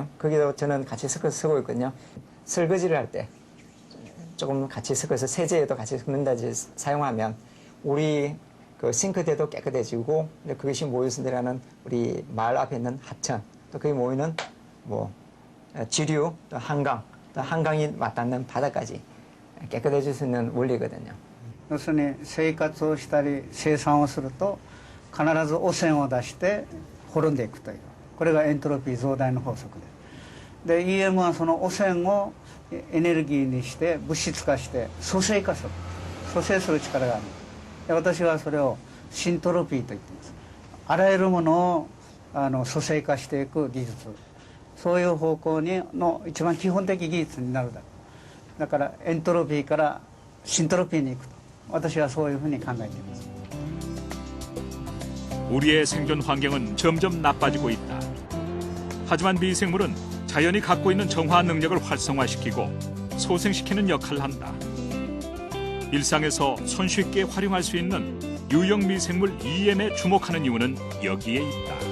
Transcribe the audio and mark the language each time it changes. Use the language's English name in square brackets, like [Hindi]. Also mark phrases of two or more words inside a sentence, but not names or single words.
[Korean] 거기도 저는 같이 섞어서 쓰고 있거든요. 설거지를 할 때 조금 같이 섞어서 세제에도 같이 섞는다지 사용하면 우리 그 싱크대도 깨끗해지고 그것이 모여서 내려가는 우리 마을 앞에 있는 하천 또 거기 모이는 뭐 지류 또 한강 또 한강이 맞닿는 바다까지 깨끗해질 수 있는 원리거든요. [Japanese] 要するに生活をしたり生産をすると必ず汚染を出して滅んでいくというこれがエントロピー増大の法則で EM はその汚染をエネルギーにして物質化して組成化する組成する力があるで私はそれをシントロピーと言っていますあらゆるものを組成化していく技術そういう方向にの一番基本的技術になるだからエントロピーからシントロピーに行くと私はそういうふうに考えています [Korean] 우리의 생존 환경은 점점 나빠지고 있다. 하지만 미생물은 자연이 갖고 있는 정화 능력을 활성화시키고 소생시키는 역할을 한다. 일상에서 손쉽게 활용할 수 있는 유형 미생물 EM에 주목하는 이유는 여기에 있다.